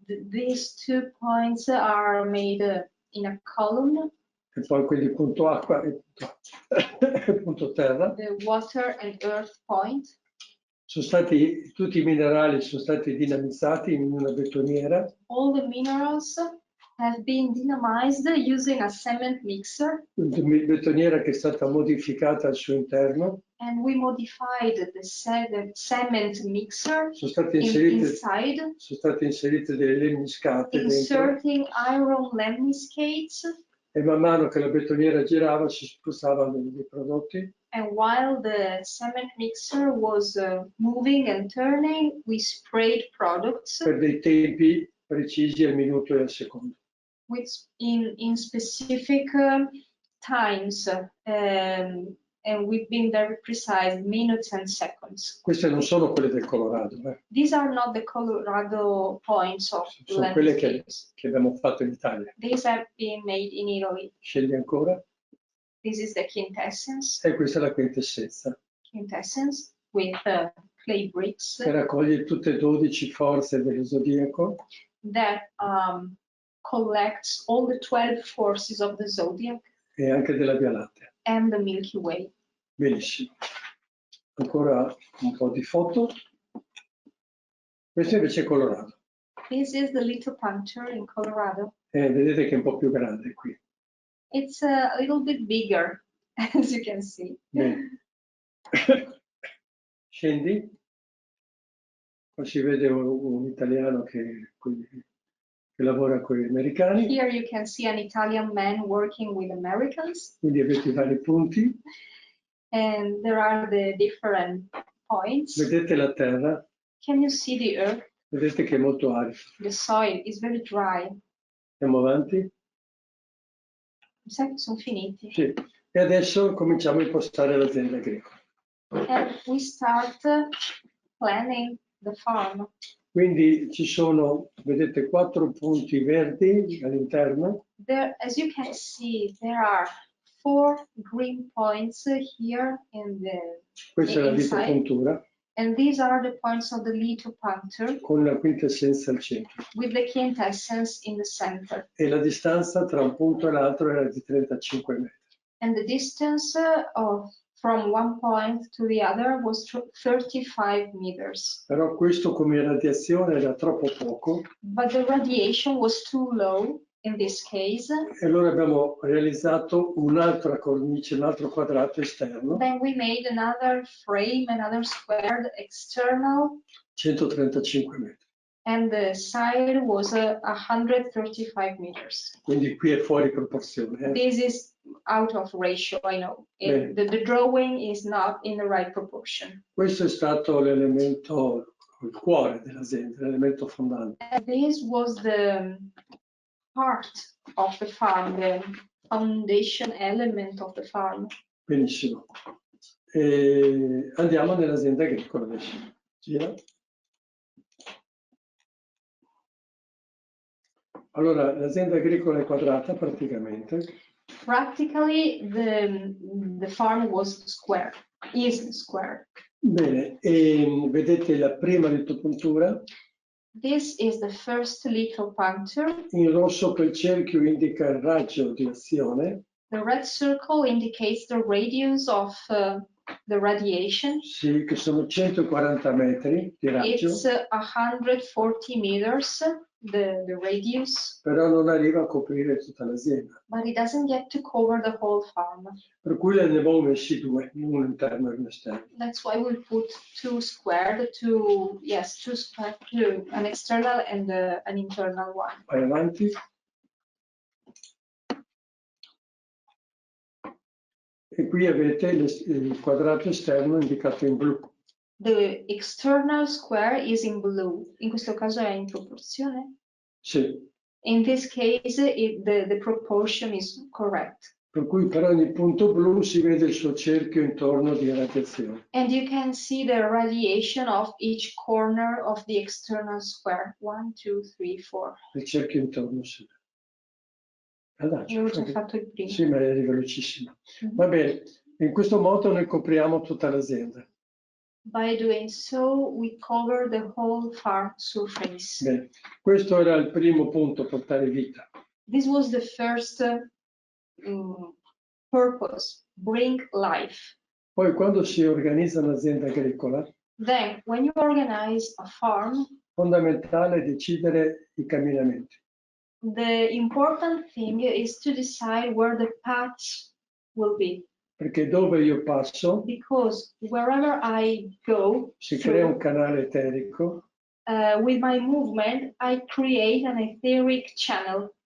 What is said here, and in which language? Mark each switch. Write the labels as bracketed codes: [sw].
[en] These 2 points are made in a column, [it] E poi quindi punto acqua e punto terra. [en] the water and earth point. [it] Sono stati, tutti i minerali sono stati dinamizzati in una betoniera. [en] All the minerals have been dynamized using a cement mixer, [it] Una betoniera che è stata modificata al suo interno. [en] and we modified the cement mixer [it] Sono state [en] inside, [it] inserite delle lemniscate dentro. [en] inserting iron lemniscates. [it] E man mano che la betoniera girava si spruzzavano dei prodotti. [en] And while the cement mixer was moving and turning, we sprayed products [it] Per dei tempi precisi al minuto e al secondo. [en] in specific times, and we've been very precise, minutes and seconds. [it] Queste non sono quelle del Colorado, [en] These are not the Colorado points of [it] sono quelle che [en] landscapes. [it] abbiamo fatto in Italia. [en] These have been made in Italy. [it] Scegli ancora. [en] This is the quintessence. [it] E questa è la quintessenza, [en] Quintessence with clay bricks [it] che raccoglie tutte e 12 forze dello zodiaco [en] that collects all the 12 forces of the zodiac [it] e anche della Via Lattea. [en] and the Milky Way. [it] Benissimo. Ancora un po' di foto. Questo invece è Colorado. [en] This is the lithopuncture in Colorado. [it] Vedete che è un po' più grande qui. [en] It's a little bit bigger as you can see. [it] Bene. Scendi, qua si vede un italiano che lavora con gli americani. [en] Here you can see an Italian man working with Americans. [it] Quindi avete i vari punti. [en] And there are the different points. [it] Vedete la terra? [en] Can you see the earth? [it] Vedete che è molto arida. [en] The soil is very dry. [it] Andiamo avanti? Mi sa che sono finiti. Sì. E adesso cominciamo a impostare l'azienda agricola. [en] And we start planning the farm. [it] Quindi ci sono, vedete, 4 punti verdi all'interno. [en] There, as you can see, there are 4 green points here in the [it] Questa è la [en] inside. [it] vitopuntura [en] And these are the points of the lithopuncture [it] con la quintessenza al centro. [en] with the quintessence in the center. [it] E la distanza tra un punto e l'altro era di 35 metri. [en] And the distance from one point to the other was 35 meters. [it] Però questo come radiazione era troppo poco. [en] But the radiation was too low in this case. [it] E allora abbiamo realizzato un'altra cornice, un altro quadrato esterno. [en] Then we made another frame, another squared external. [it] 135 metri. [en] And the side was 135 meters. [it] Quindi qui è fuori proporzione. [en] This is out of ratio, I know. The drawing is not in the right proportion. [it] Questo è stato l'elemento, il cuore dell'azienda, l'elemento fondante. [en] And this was the part of the farm, the foundation element of the farm. [it] Benissimo. E andiamo nell'azienda agricola adesso. Gira. Allora, l'azienda agricola è quadrata praticamente. [en] Practically, the farm was square, is square. [it] Bene, e vedete la prima litopuntura. [en] This is the first lithopuncture. [it] In rosso quel cerchio indica il raggio di azione. [en] The red circle indicates the radius of the radiation. [it] Sì, che sono 140 metri di raggio. [en] It's 140 meters, the radius. [it] Però non arriva a coprire tutta l'azienda. [en] But it doesn't get to cover the whole farm. [it] Per cui ne abbiamo messi 2, uno interno e uno esterno. [en] That's why we put two squared, two squared, an external and an internal one. [it] Vai avanti. E qui avete il quadrato esterno indicato in blu. [en] The external square is in blue. [it] In questo caso è in proporzione? Sì. [en] In this case, the proportion is correct. [it] Per cui per ogni punto blu si vede il suo cerchio intorno di radiazione. [en] And you can see the radiation of each corner of the external square. [it] 1, 2, 3, 4. Il cerchio intorno si vede. Io ho già fatto il primo. Sì, ma è velocissimo. Va bene, in questo modo noi copriamo tutta l'azienda. [en] By doing so, we cover the whole farm surface. [it] Bene. Questo era il primo punto, portare vita. [en] This was the first purpose, bring life. [it] Poi quando si organizza un'azienda agricola, [en] Then, when you organize a farm, [it] fondamentale è decidere i camminamenti. [en] the important thing is to decide where the paths will be. [it] Perché dove io passo [en] Because wherever I go, [it] si crea un canale eterico [en] with my movement, I create an etheric channel.